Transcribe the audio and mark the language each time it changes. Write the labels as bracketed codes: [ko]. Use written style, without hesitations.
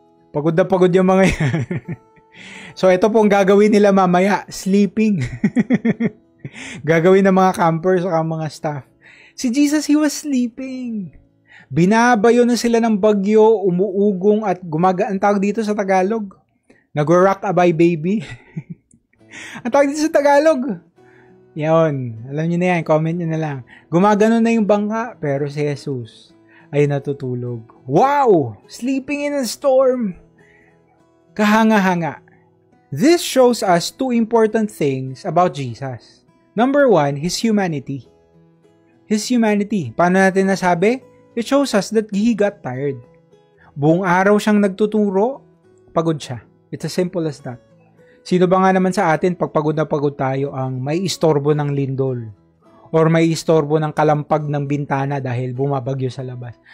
[tl] Pagod na pagod yung mga yan. So, ito pong gagawin nila mamaya, sleeping. Gagawin ng mga campers o mga staff. [en] Si Jesus, he was sleeping. [tl] Binabayo na sila ng bagyo, umuugong at ang tawag dito sa Tagalog, nag-rock-a-bye baby. Ang tawag dito sa Tagalog. Yan, alam niyo na yan, comment niyo na lang. Gumagano na yung bangka, pero si Jesus ay natutulog. Wow! [en] Sleeping in a storm. Kahanga-hanga. This shows us two important things about Jesus. Number one, His humanity. His humanity. [tl] Paano natin nasabi? [en] It shows us that He got tired. [tl] Buong araw siyang nagtuturo, pagod siya. [en] It's as simple as that. [tl] Sino ba nga naman sa atin, pag pagod na pagod tayo, ang may istorbo ng lindol? Or may istorbo ng kalampag ng bintana dahil bumabagyo sa labas?